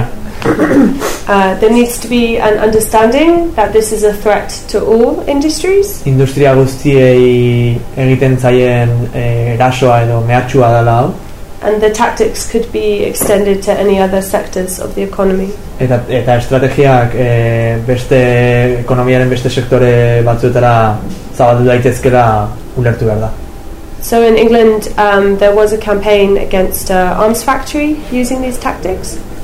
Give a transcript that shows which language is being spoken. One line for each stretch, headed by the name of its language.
English: There needs to be an understanding that this is a threat to all industries.
Basque: Industria guztiei egiten zaien erasoa edo mehatxua dela hau.
English: And the tactics could be extended to any other sectors of the economy.
Basque: Eta estrategiak beste ekonomiaren beste sektore batzuetara zabaldu daitezkela ulertu behar da.
English: So in England, there was a campaign against an arms factory using these tactics.